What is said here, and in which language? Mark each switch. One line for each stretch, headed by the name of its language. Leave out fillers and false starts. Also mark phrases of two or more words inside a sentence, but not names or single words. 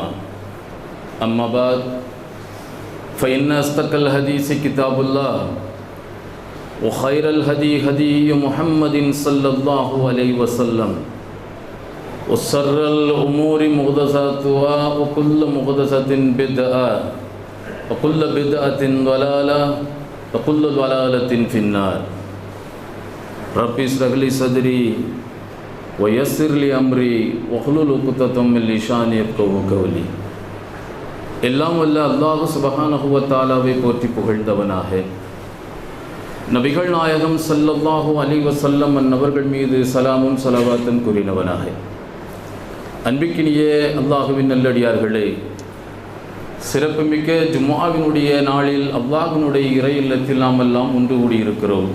Arabic: أما بعد، فإن أصدق الحديث كتاب الله وخير الهدي هدي محمد صلى الله عليه وسلم وشر الأمور محدثاتها وكل محدثة بدعة وكل بدعة ضلالة وكل ضلالة في النار. رب اشرح لي صدري ويسر لي أمري واحلل عقدة من لساني يفقهوا قولي.
Tamil: எல்லாம் வல்ல அல்லாஹ்
Arabic: سبحانه وتعالى
Tamil: போற்றி புகழ்ந்தவனாக நபிகள் நாயகம்
Arabic: صلى الله عليه وسلم
Tamil: அன்னவர்கள் மீது சலாமும் ஸலவாத்தும் கூறினவனாக, அன்பிக்கினிய அல்லாஹுவின் நல்லடியார்களே, சிறப்புமிக்க ஜும்ஆவினுடைய நாளில் அல்லாஹ்வினுடைய இறை இல்லத்தில் நாம் எல்லாம் ஒன்று கூடியிருக்கிறோம்.